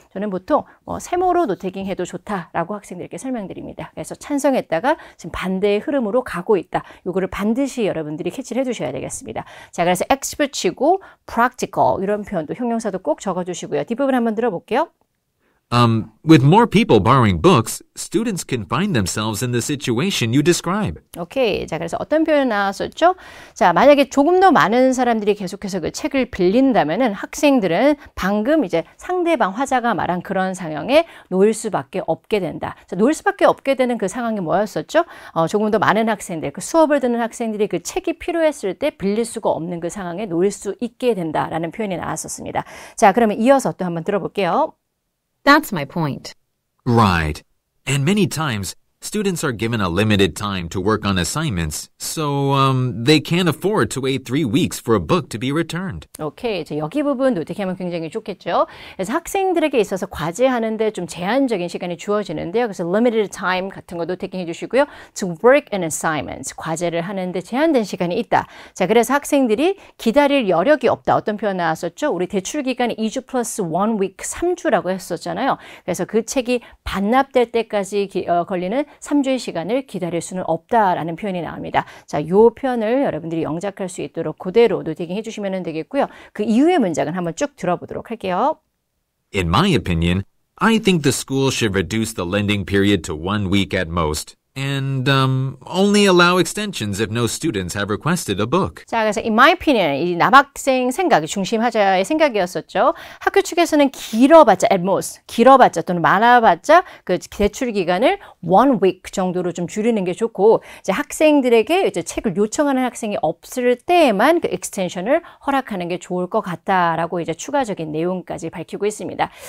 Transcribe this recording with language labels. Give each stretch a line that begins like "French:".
Korean: 저는 보통 세모로 노테킹 해도 좋다라고 학생들께 설명드립니다. 그래서 찬성했다가 지금 반대의 흐름으로 가고 있다. 이거를 반드시 여러분들이 캐치를 해주셔야 되겠습니다. 자, 그래서 X 붙이고 practical 이런 표현도 형용사도 꼭 적어주시고요. 뒷부분 한번 들어볼게요.
English: With more people borrowing books, students can find themselves in the situation you describe. 오케이.
Korean: 자, 그래서 어떤 표현 나왔었죠? 자, 만약에 조금 더 많은 사람들이 계속해서 그 책을 빌린다면은 학생들은 방금 이제 상대방 화자가 말한 그런 상황에 놓일 수밖에 없게 된다. 자, 놓일 수밖에 없게 되는 그 상황이 뭐였었죠? 조금 더 많은 학생들, 그 수업을 듣는 학생들이 그 책이 필요했을 때 빌릴 수가 없는 그 상황에 놓일 수 있게 된다라는 표현이 나왔었습니다. 자, 그러면 이어서 또 한번 들어볼게요.
English: That's my point. Right. And many times, students are given a limited time to work on assignments, so they can't afford to wait 3 weeks for a book to be returned. 오케이.
Korean: 자, 여기 부분 노트하면 굉장히 좋겠죠. 그래서 학생들에게 있어서 과제하는데 좀 제한적인 시간이 주어지는데요. 그래서 limited time 같은 거 노트해 주시고요.
English: To work on assignments.
Korean: 과제를 하는데 제한된 시간이 있다. 자, 그래서 학생들이 기다릴 여력이 없다. 어떤 표현 나왔었죠? 우리 대출 기간이 2주 플러스 1 week 3주라고 했었잖아요. 그래서 그 책이 반납될 때까지 걸리는 3주의 시간을 기다릴 수는 없다라는 표현이 나옵니다. 자, 이 표현을 여러분들이 영작할 수 있도록 그대로 노테킹 해주시면 되겠고요. 그 이후의 문장은 한번 쭉 들어보도록 할게요.
English: In my opinion, I think the school should reduce the lending period to 1 week at most. And only allow extensions if no students have requested a book.
Korean: 자, 그래서
English: in my opinion,
Korean: 이 남학생 생각이 중심하자의 생각이었었죠. 학교 측에서는 길어봤자 at most, 길어봤자 또는 많아봤자 그 대출 기간을 1 week 정도로 좀 줄이는 게 좋고 이제 학생들에게 이제 책을 요청하는 학생이 없을 때에만 그 extension을 허락하는 게 좋을 것 같다라고 이제 추가적인 내용까지 밝히고 있습니다.